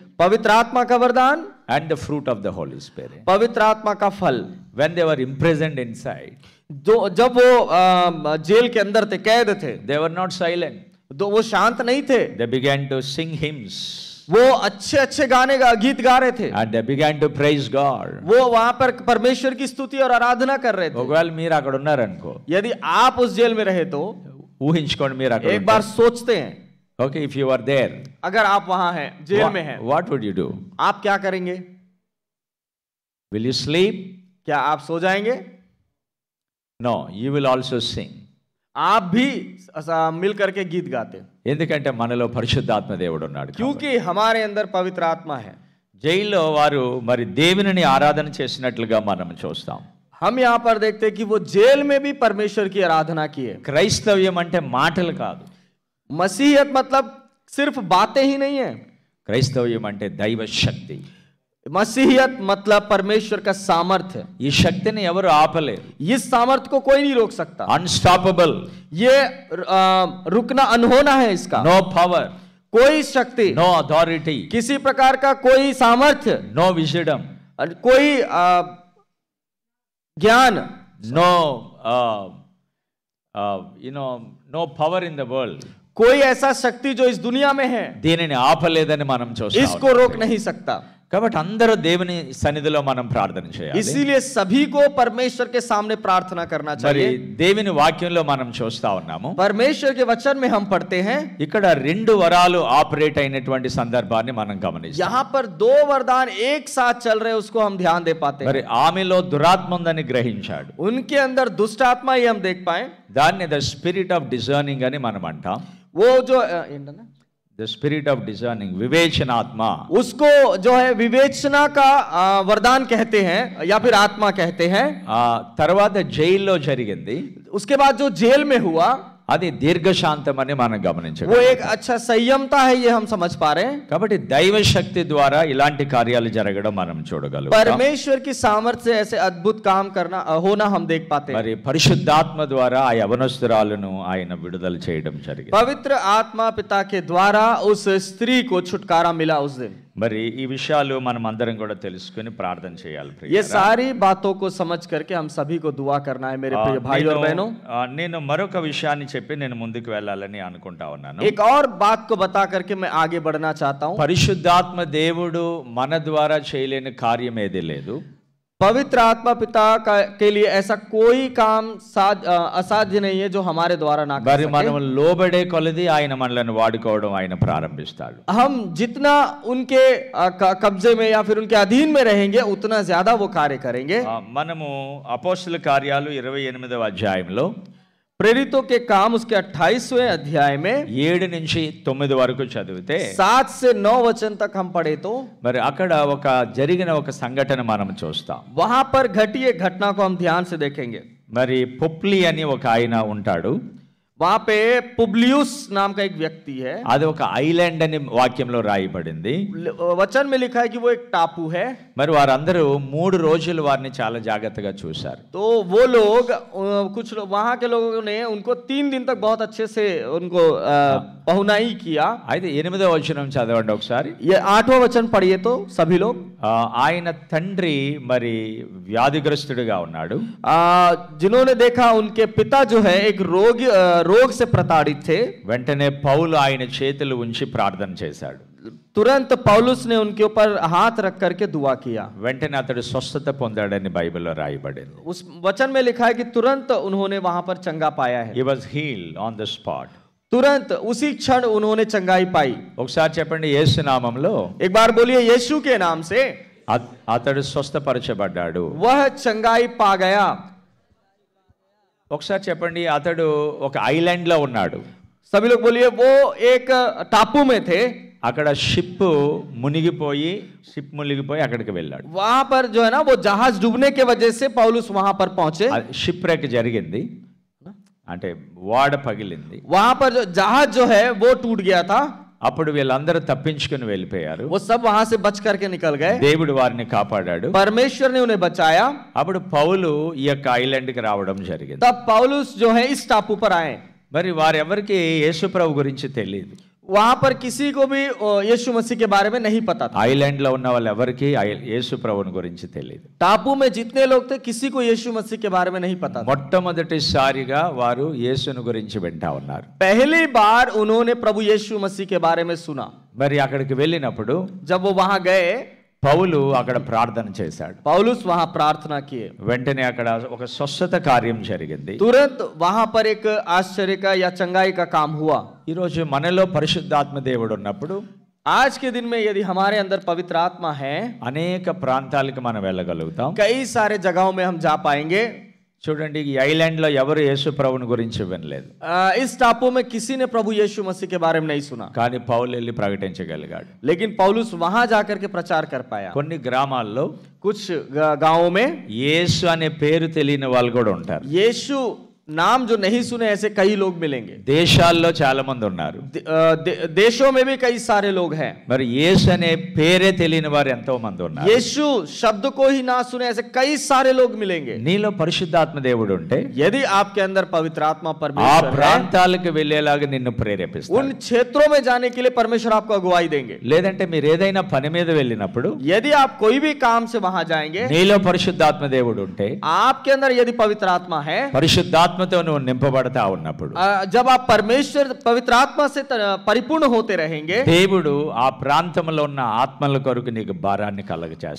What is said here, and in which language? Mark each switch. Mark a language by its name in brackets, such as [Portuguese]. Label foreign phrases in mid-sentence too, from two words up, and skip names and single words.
[Hindi] पवित्र आत्मा का वरदान, [English] and the fruit of the Holy Spirit. [Hindi] पवित्र आत्मा का फल। [English] When they were imprisoned inside, [Hindi] जब वो जेल के अंदर थे, कैद थे, [English] they were not silent. [Hindi] वो शांत नहीं थे। [English] They began to sing hymns [Hindi] वो अच्छे अच्छे गाने गीत गा रहे थे। [English] and they began to praise God. [Hindi] वो वहां पर परमेश्वर की स्तुति और आराधना कर रहे थे। [Telugu] ఒకవేళ మీరు అక్కడ ఉన్నారనుకో, [Hindi] यदि आप उस जेल में रहे तो [Telugu] ఊహించుకోండి మీరు అక్కడ [Hindi] एक बार सोचते हैं, [Telugu] ఓకే, [English] if you are there, [Hindi] अगर आप वहां हैं, जेल में हैं, [English] what would you do? [Hindi] आप क्या करेंगे? [English] Will you sleep? [Hindi] क्या आप सो जाएंगे? [English] No, you will also sing. [Hindi] आप भी मिल करके गीत गाते, [Telugu] ఎందుకంటే మనలో పరిశుద్ధాత్మ దేవుడు ఉన్నాడు. [Hindi] क्योंकि हमारे अंदर पवित्र आत्मा है। [Telugu] జైల్లో వారు మరి దేవునిని ఆరాధన చేసినట్లుగా మనం చూస్తాం. [Hindi] हम यहाँ पर देखते हैं कि वो जेल में भी परमेश्वर की आराधना की है। [Telugu] క్రైస్తవ్యం అంటే మాటలు కాదు. [Hindi] मसीहत मतलब सिर्फ बातें ही नहीं है। [Telugu] క్రైస్తవ్యం అంటే దైవ శక్తి. [Hindi] मसीहियत मतलब परमेश्वर का सामर्थ्य। [Telugu] ఈ శక్తిని ఎవరు ఆపలేరు. [Hindi] इस सामर्थ्य को कोई नहीं रोक सकता। [Telugu] అన్స్టాపబుల్, [Hindi] ये रुकना अनहोना है इसका। [English] no power, [Hindi] कोई शक्ति, [English] no authority, [Hindi] किसी प्रकार का कोई सामर्थ्य, [English] no wisdom, [Hindi] कोई ज्ञान, [English] no no power in the world, [Hindi] कोई ऐसा शक्ति जो इस दुनिया में है [Telugu] దీనిని ఆపలేదని మనం చూస్తాం. [Hindi] इसको रोक नहीं सकता। [Telugu] కాబట్టి అందరూ దేవుని సన్నిధిలో మనం ప్రార్థన చేయాలి. [Hindi] इसीलिए सभी को परमेश्वर के सामने प्रार्थना करना [Telugu] మరి [Hindi] चाहिए। [Telugu] దేవుని వాక్యంలో మనం చూస్తా ఉన్నాము, [Hindi] परमेश्वर के वचन में हम पढ़ते हैं, [Telugu] ఇక్కడ రెండు వరాలు ఆపరేట్ అయినటువంటి సందర్భాన్ని మనం గమనిస్తాం. [Hindi] यहाँ पर दो वरदान एक साथ चल रहे हैं, उसको हम ध्यान दे पाते [Telugu] మరి [Hindi] हैं। [Telugu] ఆమెలో దురాత్మ ఉందని గ్రహించాడు. [Hindi] उनके अंदर दुष्ट आत्मा, ये हम देख पाए। [Telugu] దాన్ని [English] the spirit of discerning [Telugu] అని మనం అంటాం. [Hindi] वो जो [English] the spirit of discerning, వివేచనాత్మ. [Hindi] उसको जो है विवेचना का वरदान कहते हैं या फिर आत्मा कहते हैं. [Telugu] తర్వాత జైల్లో జరిగింది. [Hindi] उसके बाद जो जेल में हुआ [Telugu] అది దీర్ఘశాంతం అని మనం గమనించాలి. [Hindi] वो एक अच्छा संयमता है, ये हम समझ पा रहे हैं. [Telugu] కాబట్టి దైవ శక్తి ద్వారా ఇలాంటి కార్యాలు జరగడం మనం చూడగలుగుతాం. [Hindi] परमेश्वर की सामर्थ्य से ऐसे अद्भुत काम करना होना हम देख पाते हैं. [Telugu] మరి పరిశుద్ధాత్మ ద్వారా ఆ యవనస్తురాలను ఆయన విడుదల చేయడం జరిగింది. [Hindi] पवित्र आत्मा पिता के द्वारा उस स्त्री को छुटकारा मिला उस दिन. [Telugu] మరి ఈ విషయాలు మనం అందరం కూడా తెలుసుకుని ప్రార్థన చేయాలి. [Hindi] ये सारी बातों को समझ करके हम सभी को दुआ करना है मेरे प्रिय भाई और बहनों. [Telugu] నేను మరొక విషయాన్ని చెప్పి నేను ముందుకు వెళ్ళాలని అనుకుంటా ఉన్నాను. [Hindi] एक और बात को बता करके मैं आगे बढ़ना चाहता हूँ. [Telugu] పరిశుద్ధాత్మ దేవుడు మన ద్వారా చేయలేని కార్యం ఏదీ లేదు. [Hindi] पवित्र आत्मा पिता के लिए ऐसा कोई काम असाध्य नहीं है जो हमारे द्वारा ना कर सके. [Telugu] మనం లోబడే కొలది ఆయన మనల్ని వాడుకోవడం ఆయన ప్రారంభిస్తాడు. [Hindi] हम जितना उनके कब्जे में या फिर उनके अधीन में रहेंगे उतना ज्यादा वो कार्य करेंगे. [Telugu] మనము అపోస్తల కార్యాలు 28వ అధ్యాయంలో [Hindi] प्रेरितों के काम उसके 28वें अध्याय में [Telugu] 7 నుంచి 9 వరకు చదివితే [Hindi] 7 से 9 वचन तक हम पढ़े तो [Telugu] మరి అక్కడ జరిగిన ఒక సంఘటన మనం చూస్తాం. [Hindi] वहां पर घटी एक घटना को हम ध्यान से देखेंगे. [Telugu] మరి పుప్లి అని ఒక ఆయన ఉంటాడు. [Hindi] वहां पे पुब्लियुस नाम का एक व्यक्ति है. [Telugu] అది ఒక ఐలాండ్ అని వాక్యంలో రాయబడింది. [Hindi] वचन में लिखा है कि वो एक टापू है. [Telugu] మరి వారందరూ 3 రోజులు వారిని చాలా జాగ్రత్తగా చూశారు. [Hindi] तो वो लोग कुछ वहां के लोगों ने उनको 3 दिन तक बहुत अच्छे से उनको पहुनाई किया. [Telugu] అయితే 8వ వచనం చదవండి ఒకసారి. [Hindi] ये 8वां वचन पढ़िए तो सभी लोग. [Telugu] ఆయన తండ్రి మరి వ్యాధిగ్రస్తుడిగా ఉన్నాడు. [Hindi] जिन्होंने देखा उनके पिता जो है एक रोग से प्रताड़ित थे. [Telugu] వెంటనే పౌలు ఆయన చేతులు ఉంచి ప్రార్థన చేశాడు. [Hindi] तुरंत पौलुस ने उनके ऊपर हाथ रख करके दुआ किया. [Telugu] వెంటనే అతడు స్వస్థత పొందాడని బైబిల్లో రాయబడింది. [Hindi] उस वचन में लिखा है कि तुरंत उन्होंने वहां पर चंगा पाया है. [English] He was healed on the spot. [Hindi] तुरंत उसी क्षण उन्होंने चंगाई पाई. [Telugu] ఒకసారి చెప్పండి, యేసు నామములో. [Hindi] एक बार बोलिए यीशु के नाम से. [Telugu] అతడు స్వస్థపరచబడ్డాడు. [Hindi] वह चंगाई पा गया. [Telugu] ఒకసారి చెప్పండి, అతడు ఒక ఐలాండ్ లో ఉన్నాడు. [Hindi] सभी लोग बोलिए वो एक टापू में थे. [Telugu] అక్కడ షిప్ మునిగిపోయి అక్కడికి వెళ్ళాడు. [Hindi] वहां पर जो है ना वो जहाज डूबने के वजह से पौलुस वहां पर पहुंचे. [Telugu] షిప్ రేక్ జరిగింది, అంటే వాడ పగిలింది. [Hindi] वहां पर जो जहाज जो है वो टूट गया था. [Telugu] అప్పుడు వీళ్ళందరూ తప్పించుకుని వెళ్ళిపోయారు. [Hindi] वो सब वहां से बच करके निकल गए. [Telugu] దేవుడు వారిని కాపాడాడు. [Hindi] परमेश्वर ने उन्हें बचाया. [Telugu] అప్పుడు పౌలు ఈ యొక్క ఐలాండ్ కి రావడం జరిగింది. [Hindi] तब पौलुस जो है इस टापू पर आए. [Telugu] మరి వారెవరికి యేసు ప్రభు గురించి తెలియదు. [Hindi] वहां पर किसी को भी यीशु मसीह के बारे में नहीं पता था. [Telugu] ఐలాండ్ లో ఉన్న వాళ్ళు ఎవరికి యేసు ప్రభుని గురించి తెలియదు. [Hindi] टापू में जितने लोग थे किसी को यीशु मसीह के बारे में नहीं पता था. [Telugu] మొట్టమొదటిసారిగా వారు యేసుని గురించి వింటా ఉన్నారు. [Hindi] पहली बार उन्होंने प्रभु यीशु मसीह के बारे में सुना. [Telugu] మరి అక్కడికి వెళ్ళినప్పుడు [Hindi] जब वो वहां गए [Telugu] పౌలు అక్కడ ప్రార్థన చేశాడు. [Hindi] पौलुस वहां प्रार्थना किए. [Telugu] వెంటనే అక్కడ ఒక స్వస్థత కార్యం జరిగింది. [Hindi] तुरंत वहां पर एक आश्चर्य का या चंगाई का काम हुआ. [Telugu] ఈ రోజు మనలో పరిశుద్ధాత్మ దేవుడు ఉన్నప్పుడు, [Hindi] आज के दिन में यदि हमारे अंदर पवित्र आत्मा है, [Telugu] అనేక ప్రాంతాలకు మనం వెళ్ళగలుగుతాం. [Hindi] कई सारे जगहों में हम जा पाएंगे. [Telugu] చూడండి, ఈ ఐలాండ్ లో ఎవరు యేసు ప్రభుని గురించి వినలేదు. [Hindi] इस टापू में किसी ने प्रभु यीशु मसीह के बारे में नहीं सुना. [Telugu] కానీ పౌలు వెళ్ళి ప్రకటించగలిగాడు. [Hindi] लेकिन पौलुस वहां जाकर के प्रचार कर पाया. [Telugu] కొన్ని గ్రామాల్లో [Hindi] कुछ गांवों में [Telugu] యేసు అనే పేరు తెలియని వాళ్ళు కూడా ఉంటారు. [Hindi] यीशु नाम जो नहीं सुने ऐसे कई लोग मिलेंगे. [Telugu] దేశాల్లో చాలా మంది ఉన్నారు. [Hindi] देशों में भी कई सारे लोग हैं. [Telugu] మరి యేసు అనే పేరే తెలియని వారు ఎంతో మంది ఉన్నారు. [Hindi] यीशु शब्द को ही ना सुने ऐसे कई सारे लोग मिलेंगे. [Telugu] నీలో పరిశుద్ధాత్మ దేవుడు ఉంటే, [Hindi] यदि आपके अंदर पवित्र आत्मा [Telugu] ఆ [Hindi] परमेश्वर है, [Telugu] ప్రాంతాలకు వెళ్ళేలాగా నిన్ను ప్రేరేపిస్తాడు. [Hindi] उन क्षेत्रों में जाने के लिए परमेश्वर आपको अगुवाई देंगे. [Telugu] లేదంటే మీరు ఏదైనా పని మీద వెళ్ళినప్పుడు [Hindi] यदि आप कोई भी काम से वहां जाएंगे, [Telugu] నీలో పరిశుద్ధాత్మ దేవుడు ఉంటే, [Hindi] आपके अंदर यदि पवित्र आत्मा है, [Telugu] పరిశుద్ధాత్మతో నువ్వు నింపబడతా ఉన్నప్పుడు, [Hindi] जब आप परमेश्वर पवित्र आत्मा से परिपूर्ण होते रहेंगे, [Telugu] దేవుడు ఆ ప్రాంతంలో ఉన్న ఆత్మల కొరకు నీకు భారాన్ని కలగచేస్తాడు.